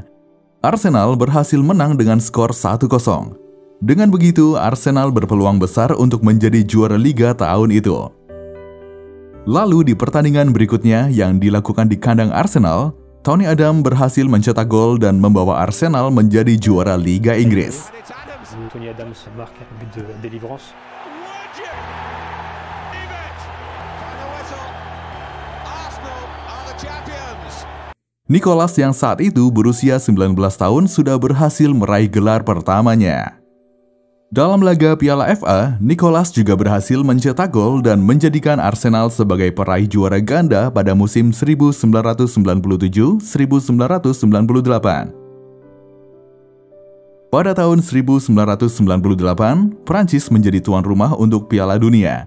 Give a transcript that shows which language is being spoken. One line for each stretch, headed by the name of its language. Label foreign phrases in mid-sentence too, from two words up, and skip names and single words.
Indonesian: Arsenal berhasil menang dengan skor 1-0. Dengan begitu, Arsenal berpeluang besar untuk menjadi juara Liga tahun itu. Lalu di pertandingan berikutnya yang dilakukan di kandang Arsenal, Tony Adams berhasil mencetak gol dan membawa Arsenal menjadi juara Liga Inggris.
French: Tony Adams marque un but de délivrance.
Indonesian: Nicolas yang saat itu berusia 19 tahun sudah berhasil meraih gelar pertamanya. Dalam laga Piala FA, Nicolas juga berhasil mencetak gol dan menjadikan Arsenal sebagai peraih juara ganda pada musim 1997-1998. Pada tahun 1998, Prancis menjadi tuan rumah untuk Piala Dunia.